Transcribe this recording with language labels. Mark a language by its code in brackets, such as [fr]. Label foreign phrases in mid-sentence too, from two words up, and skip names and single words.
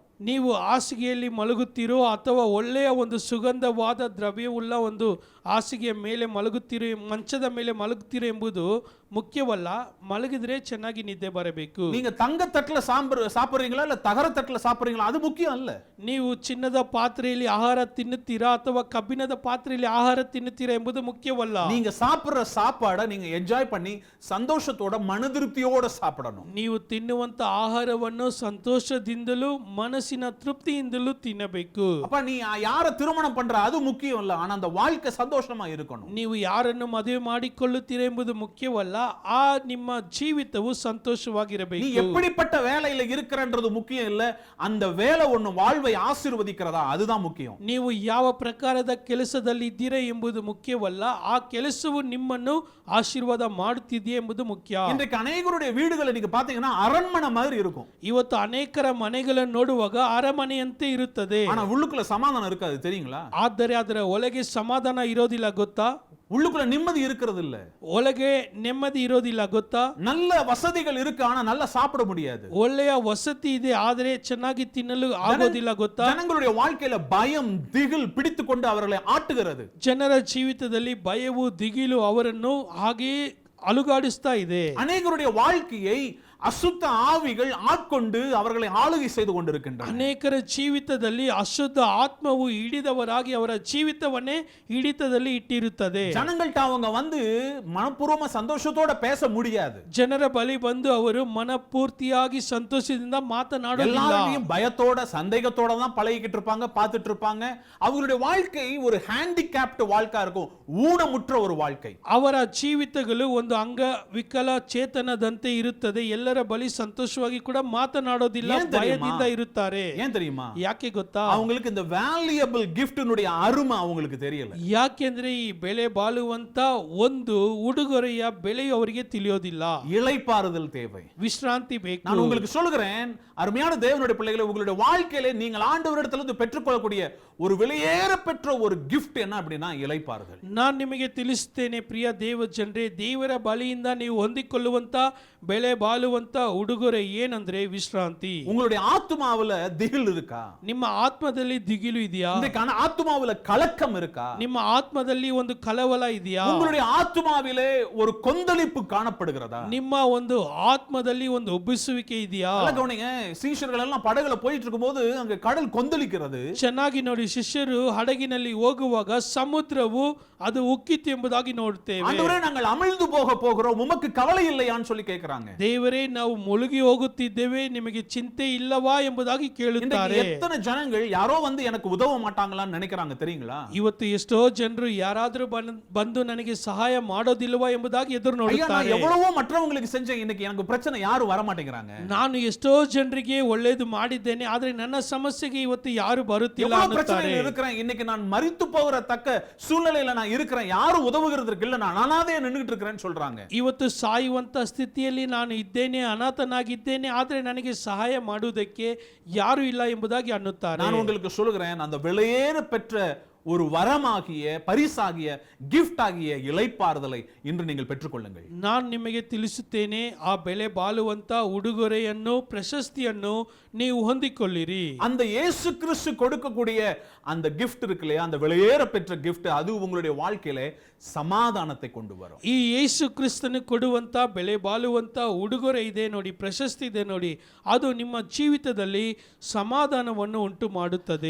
[kn] ನೀವು ಹಾಸಿಗೆಯಲ್ಲಿ ಮಲಗುತ್ತೀರೋ ಅಥವಾ ಒಳ್ಳೆಯ ಒಂದು ಸುಗಂಧವಾದ ದ್ರವ್ಯವುಳ್ಳ ಒಂದು ಹಾಸಿಗೆಯ ಮೇಲೆ ಮಲಗುತ್ತೀರೋ, ಮಂಚದ ಮೇಲೆ ಮಲಗುತ್ತೀರೋ ಎಂಬುದು ಮುಖ್ಯವಲ್ಲ. ಮಲಗಿದ್ರೆ ಚೆನ್ನಾಗಿ ನಿದ್ದೆ ಬರಬೇಕು. [ta] நீங்க தங்க தட்டுல சாப்பிடுறீங்களா இல்ல தகர தட்டுல சாப்பிடுறீங்களா அது முக்கியம் இல்ல. [kn] ನೀವು ಚಿನ್ನದ ಪಾತ್ರೆಯಲ್ಲಿ ಆಹಾರ ತಿನ್ನುತ್ತೀರಾ ಅಥವಾ ಕಬ್ಬಿಣದ ಪಾತ್ರೆಯಲ್ಲಿ ಆಹಾರ ತಿನ್ನುತ್ತೀರಾ ಎಂಬುದು ಮುಖ್ಯವಲ್ಲ. [ta] நீங்க சாப்பிடுற சாப்பாடை நீங்க என்ஜாய் பண்ணி சந்தோஷத்தோட மனதிருப்தியோட சாப்பிடணும். [kn] ನೀವು ತಿನ್ನುವಂತ ಆಹಾರವನ್ನು ಸಂತೋಷದಿಂದಲೂ ಮನಸ್ಸಿನ ತೃಪ್ತಿಯಿಂದಲೂ ತಿನ್ನಬೇಕು. [ta] அப்ப நீ யார திருமணம் பண்ற அது முக்கியம் இல்ல, ஆனா அந்த வாழ்க்கை சந்தோஷமா இருக்கணும். [kn] ನೀವು ಯಾರನ್ನು ಮದುವೆ ಮಾಡಿಕೊಳ್ಳುತ್ತೀರಾ ಎಂಬುದು ಮುಖ್ಯವಲ್ಲ, ಆ ನಿಮ್ಮ ಜೀವಿತವು ಸಂತೋಷವಾಗಿರಬೇಕು. [ta] நீ எப்படிப்பட்ட வேலையில இருக்கிறன்றது முக்கியம் இல்ல, அந்த வேலை ஒண்ணு வாழ்வை ஆசீர்வதிக்கிறதா அதுதான் முக்கியம். [kn] ನೀವು ಯಾವ ಪ್ರಕಾರದ ಕೆಲಸದಲ್ಲಿ ಇದ್ದೀರಾ ಎಂಬುದು ಮುಖ್ಯವಲ್ಲ, ಆ ಕೆಲಸವು ನಿಮ್ಮನ್ನು ಆಶೀರ್ವಾದ ಮಾಡುತ್ತಿದೆಯೇ ಎಂಬುದು ಮುಖ್ಯ. [ta] இன்றைக்கு அநேகருடைய வீடுகளை நீங்க பாத்தீங்கன்னா அரண்மனை மாதிரி இருக்கும். [kn] ಇವತ್ತು ಅನೇಕರ ಮನೆಗಳನ್ನು ನೋಡುವಾಗ ಅರಮನೆಯಂತೆ ಇರುತ್ತದೆ, [ta] ஆனா உள்ளுக்குள்ள சமாதானம் இருக்காது தெரியுங்களா? [kn] ಆದರೆ ಅದರ ಒಳಗೆ ಸಮಾಧಾನ ಇರೋದಿಲ್ಲ ಗೊತ್ತಾ? [ta] உள்ளுக்குள்ள நிம்மதி இருக்கிறது இல்ல. [kn] ಒಳಗೆ ನೆಮ್ಮದಿ ಇರೋದಿಲ್ಲ ಗೊತ್ತಾ? [ta] நல்ல வசதிகள் இருக்கு, ஆனா நல்லா சாப்பிட முடியாது. [kn] ಒಳ್ಳೆಯ ವಸತಿ ಇದೆ, ಆದರೆ ಚೆನ್ನಾಗಿ ತಿನ್ನಲು ಆಗೋದಿಲ್ಲ ಗೊತ್ತಾ? [ta] ஜனங்களுடைய வாழ்க்கையில பயம் திகில் பிடித்துக்கொண்டு அவர்களை ஆட்டுகிறது. [kn] ಜನರ ಜೀವಿತದಲ್ಲಿ ಭಯವು ದಿಗಿಲು ಅವರನ್ನು ಹಾಗೆಯೇ ಅಲುಗಾಡಿಸ್ತಾ ಇದೆ. [ta] அநேகருடைய வாழ்க்கையை அசுத்த ஆவிகள் ஆட்கொண்டு அவர்களை ஆளுகை செய்து கொண்டிருக்கின்றன. [kn] ಅನೇಕರ ಜೀವಿತದಲ್ಲಿ ಅಶುದ್ಧ ಆತ್ಮವು ಹಿಡಿದವರಾಗಿ ಅವರ ಜೀವಿತವನ್ನೇ ಹಿಡಿತದಲ್ಲಿ ಇಟ್ಟಿರುತ್ತದೆ. [ta] ஜனங்கள்ட்ட அவங்க வந்து மனப்பூர்வமா சந்தோஷத்தோட பேச முடியாது. [kn] ಜನರ ಬಳಿ ಬಂದು ಅವರು ಮನಪೂರ್ತಿಯಾಗಿ ಸಂತೋಷದಿಂದ ಮಾತನಾಡೋದಿಲ್ಲ. [ta] எல்லாரையும் பயத்தோட சந்தேகத்தோட தான் பழகிக்கிட்டு இருப்பாங்க, பார்த்துட்டு இருப்பாங்க. அவங்களுடைய வாழ்க்கை ஒரு ஹேண்டிகேப்ட் வாழ்க்கை இருக்கும், ஊனமுற்ற ஒரு வாழ்க்கை. [kn] ಅವರ ಜೀವಿತಗಳು ಒಂದು ಅಂಗವಿಕಲ ಚೇತನದಂತೆ ಇರುತ್ತದೆ. ಎಲ್ಲರ ಬಳಿ ಸಂತೋಷವಾಗಿ ಕೂಡ ಮಾತನಾಡೋದಿಲ್ಲ, ಭಯದಿಂದ ಇರುತ್ತಾರೆ. [ta] ஏன் தெரியுமா? [kn] ಯಾಕೆ ಗೊತ್ತಾ? [ta] அவங்களுக்கு இந்த [en] valuable gift [ta] அருமை அவங்களுக்கு தெரியல. [kn] ಯಾಕೆಂದ್ರೆ ಈ ಬೆಲೆ ಬಾಳುವಂತ ಒಂದು ಉಡುಗೊರೆಯ ಬೆಲೆಯು ಅವರಿಗೆ ತಿಳಿಯೋದಿಲ್ಲ. [ta] இளைப்பாறுதல் தேவை, [kn] ವಿಶ್ರಾಂತಿ ಬೇಕು. [ta] நான் உங்களுக்கு சொல்லுகிறேன் அருமையான தேவனுடைய பிள்ளைகளை, உங்களுடைய வாழ்க்கையில நீங்கள் ஆண்டவரிடத்திலிருந்து பெற்றுக்கொள்ளக்கூடிய ஒரு விலையேற பெற்ற ஒரு கிஃப்ட் என்ன அப்படின்னா இளைப்பாறுதல். [kn] ನಾನು ನಿಮಗೆ ತಿಳಿಸುತ್ತೇನೆ ಪ್ರಿಯ ದೇವ ಜನರೇ, ದೇವರ ಬಳಿಯಿಂದ ನೀವು ಹೊಂದಿಕೊಳ್ಳುವಂತ ಬೆಲೆ ಬಾಳುವಂತ ಕೊಡುವಂತ ಉಡುಗೊರೆ ಏನಂದ್ರೆ ವಿಶ್ರಾಂತಿ. [ta] உங்களுடைய ஆத்துமாவுல திகில் இருக்கா? [kn] ನಿಮ್ಮ ಆತ್ಮದಲ್ಲಿ ದಿಗಿಲು ಇದೆಯಾ? [ta] இன்றைக்கான ஆத்துமாவுல கலக்கம் இருக்கா? [kn] ನಿಮ್ಮ ಆತ್ಮದಲ್ಲಿ ಒಂದು ಕಳವಳ ಇದೆಯಾ? [ta] உங்களுடைய ஆத்துமாவிலே ஒரு கொந்தளிப்பு காணப்படுகிறதா? [kn] ನಿಮ್ಮ ಒಂದು ಆತ್ಮದಲ್ಲಿ ಒಂದು ಉಬ್ಬಿಸುವಿಕೆ ಇದೆಯಾ? [ta] நல்லா கவனிங்க, சீஷர்கள் எல்லாம் படகுல போயிட்டு இருக்கும்போது அங்க கடல் கொந்தளிக்கிறது. [kn] ಚೆನ್ನಾಗಿ ನೋಡಿ, ಶಿಷ್ಯರು ಹಡಗಿನಲ್ಲಿ ಹೋಗುವಾಗ ಸಮುದ್ರವು ಅದು ಉಕ್ಕಿತು ಎಂಬುದಾಗಿ ನೋಡುತ್ತೇವೆ. [ta] ஆண்டவரே, நாங்கள் அமிழ்ந்து போகிறோம், உமக்கு கவலை இல்லையான்னு சொல்லி கேக்குறாங்க. [kn] ದೇವರೇ, ನಾವು ಮುಳುಗಿ ಹೋಗುತ್ತಿದ್ದೇವೆ, ನಿಮಗೆ ಚಿಂತೆ ಇಲ್ಲವಾ ಎಂಬುದಾಗಿ ಕೇಳುತ್ತಾರೆ. [ta] எத்தனை ஜனங்கள் யாரோ வந்து எனக்கு உதவ மாட்டாங்களான்னு நினைக்கிறாங்க தெரியுங்களா? [kn] ಇವತ್ತು ಎಷ್ಟೋ ಜನರು ಯಾರಾದರೂ ಬಂದು ನನಗೆ ಸಹಾಯ ಮಾಡೋದಿಲ್ವಾ ಎಂಬುದಾಗಿ ಎದುರು [ta] ஐயா, நான் [kn] ನೋಡುತ್ತಾರೆ. [ta] எவ்வளவோ மற்றவங்களுக்கு செஞ்சேன், இன்னைக்கு எனக்கு பிரச்சனை யாரும் வர மாட்டேங்கிறாங்க. [kn] ನಾನು ಎಷ್ಟೋ ಜನರಿಗೆ ಒಳ್ಳೇದು ಮಾಡಿದ್ದೇನೆ, ಆದ್ರೆ ನನ್ನ ಸಮಸ್ಯೆಗೆ ಇವತ್ತು ಯಾರು ಬರುತ್ತಿಲ್ಲ [ta] எவ்வளவு [kn] ಅನ್ನುತ್ತಾರೆ. [ta] பிரச்சனையில் இருக்கிறேன், இன்னைக்கு நான் மரித்து போகிற தக்க சூழ்நிலையில நான் இருக்கிறேன், யாரும் உதவுகிறதுக்கு இல்ல, நான் அனாதையா நின்னுட்டு இருக்கிறேன்னு சொல்றாங்க. [kn] ಇವತ್ತು ಸಾಯುವಂತ ಸ್ಥಿತಿಯಲ್ಲಿ ನಾನು ಇದ್ದೇನೆ, ಅನಾಥನಾಗಿದ್ದೇನೆ, ಆದ್ರೆ ನನಗೆ ಸಹಾಯ ಮಾಡುವುದಕ್ಕೆ ಯಾರು ಇಲ್ಲ ಎಂಬುದಾಗಿ ಅನ್ನುತ್ತಾರೆ. [ta] நான் உங்களுக்கு சொல்லுகிறேன், அந்த விலையேற பெற்ற ஒரு வரமாகிய பரிசாகிய கிஃப்ட் ஆகிய இளைப்பாறுதலை இன்று நீங்கள் பெற்றுக்கொள்ளுங்கள். [kn] ನಾನು ನಿಮಗೆ ತಿಳಿಸುತ್ತೇನೆ, ಆ ಬೆಲೆ ಬಾಳುವಂತ ಉಡುಗೊರೆಯನ್ನು, ಪ್ರಶಸ್ತಿಯನ್ನು ನೀವು ಹೊಂದಿಕೊಳ್ಳಿರಿ. [ta] அந்த இயேசு கிறிஸ்து கொடுக்கக்கூடிய அந்த கிஃப்ட் இருக்கு இல்லையா, அந்த விலையேற பெற்ற கிஃப்ட், அது உங்களுடைய வாழ்க்கையில சமாதானத்தை கொண்டு வரும். [kn] ಈ ಯೇಸು ಕ್ರಿಸ್ತನು ಕೊಡುವಂತ ಬೆಲೆ ಬಾಳುವಂತ ಉಡುಗೊರೆ ಇದೆ ನೋಡಿ, ಪ್ರಶಸ್ತಿ ಇದೆ ನೋಡಿ, ಅದು ನಿಮ್ಮ ಜೀವಿತದಲ್ಲಿ ಸಮಾಧಾನವನ್ನು ಉಂಟು ಮಾಡುತ್ತದೆ.